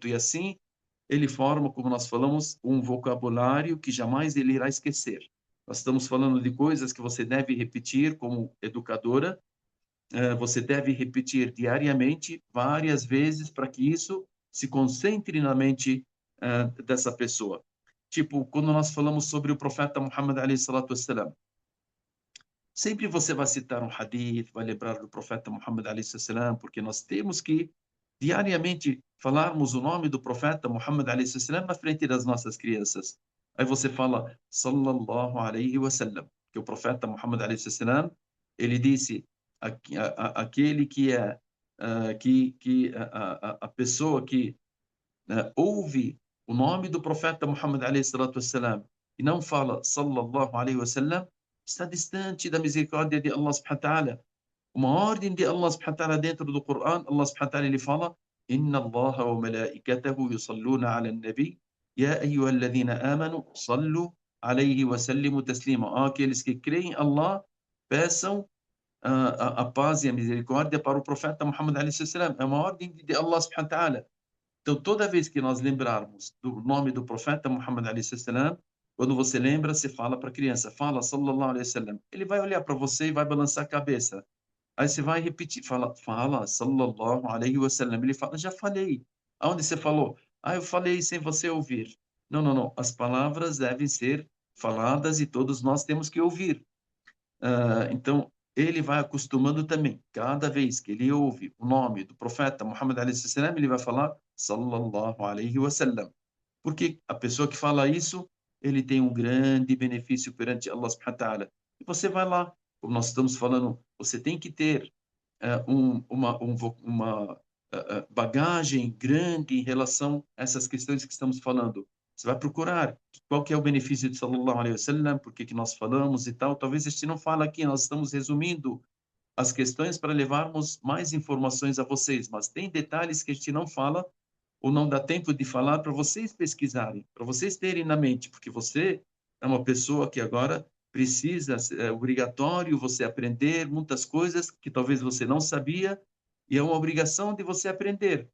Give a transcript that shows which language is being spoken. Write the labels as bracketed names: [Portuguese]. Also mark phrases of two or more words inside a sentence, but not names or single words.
[Portuguese] E assim ele forma, como nós falamos, um vocabulário que jamais ele irá esquecer. Nós estamos falando de coisas que você deve repetir como educadora, você deve repetir diariamente, várias vezes, para que isso se concentre na mente dessa pessoa. Tipo, quando nós falamos sobre o profeta Muhammad [Arabic] عليه الصلاة والسلام, [Portuguese] sempre você vai citar um hadith, vai lembrar do profeta Muhammad [Arabic] عليه السلام, [Portuguese] porque nós temos que diariamente falarmos o nome do profeta Muhammad [Arabic] عليه السلام [Portuguese] na frente das nossas crianças. Aí você fala [Arabic] صلى الله عليه وسلم, [Portuguese] que o profeta Muhammad [Arabic] عليه السلام, [Portuguese] ele disse aquele que é a pessoa que ouve o nome do profeta Muhammad [Arabic] عليه الصلاة والسلام [Portuguese] e não fala [Arabic] صلى الله عليه وسلم, [Portuguese] está distante da misericórdia de [Arabic] الله سبحانه وتعالى. [Portuguese] Uma ordem de [Arabic] الله سبحانه وتعالى [Portuguese] dentro do Coran, [Arabic] الله سبحانه وتعالى [Portuguese] ele fala [Arabic] إن الله وملائكته يصلون على النبي يا أيها الذين آمنوا صلوا عليه وسلموا تسليما. [Portuguese] Aqueles que creem em Allah peçam a paz e a misericórdia para o profeta Muhammad [Arabic] عليه السلام. [Portuguese] É uma ordem de [Arabic] الله سبحانه وتعالى. [Portuguese] Então, toda vez que nós lembrarmos do nome do profeta Muhammad [Arabic] عليه السلام, [Portuguese] quando você lembra, você fala para a criança, fala [Arabic] صلى الله عليه وسلم. [Portuguese] Ele vai olhar para você e vai balançar a cabeça. Aí você vai repetir, fala [Arabic] صلى الله عليه وسلم. [Portuguese] Ele fala, já falei. Aonde você falou? Eu falei sem você ouvir. Não, não, não. As palavras devem ser faladas e todos nós temos que ouvir. Então, ele vai acostumando também. Cada vez que ele ouve o nome do profeta Muhammad [Arabic] عليه السلام, [Portuguese] ele vai falar [Arabic] صلى الله عليه وسلم. [Portuguese] Porque a pessoa que fala isso, ele tem um grande benefício perante [Arabic] الله سبحانه وتعالى. [Portuguese] E você vai lá, como nós estamos falando, você tem que ter uma bagagem grande em relação a essas questões que estamos falando. Você vai procurar qual que é o benefício de [Arabic] صلى الله عليه وسلم, [Portuguese] por que que nós falamos e tal. Talvez este não fala aqui, nós estamos resumindo as questões para levarmos mais informações a vocês, mas tem detalhes que a gente não fala ou não dá tempo de falar para vocês pesquisarem, para vocês terem na mente, porque você é uma pessoa que agora precisa, é obrigatório você aprender muitas coisas que talvez você não sabia e é uma obrigação de você aprender.